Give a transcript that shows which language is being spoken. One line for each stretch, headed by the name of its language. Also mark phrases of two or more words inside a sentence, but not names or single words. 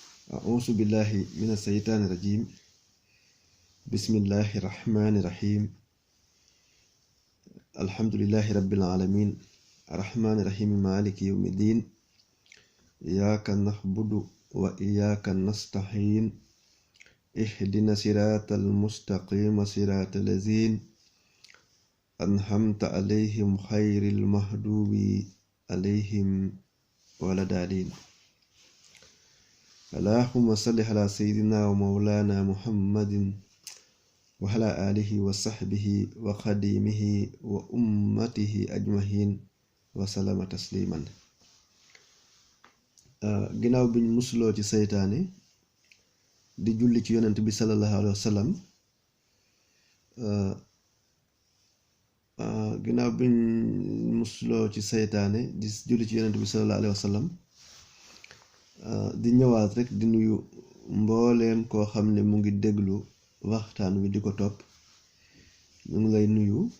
Arabic: أعوذ بالله من الشيطان الرجيم بسم الله الرحمن الرحيم الحمد لله رب العالمين الرحمن الرحيم مالك يوم الدين إياك نعبد وإياك نستعين اهدنا الصراط المستقيم صراط الذين أنعمت عليهم غير المغضوب عليهم ولا الضالين اللهم صل على سيدنا ومولانا محمد وعلى آله وصحبه وخديمه وأمته أجمعين وسلم تسليما
Wolof: ginnaaw biñ musuloo ci seytaane di julli ci yonent bi
Arabic: صلى الله عليه وسلم
Wolof: ginnaaw biñ musuloo ci seytaane di julli ci yonent bi
Arabic: صلى الله عليه وسلم
Wolof: di ñëwaat rek di nuyu mbooleem koo xam ne mu ngi déglu waxtaan wi di ko topp ñu ngi lay nuyu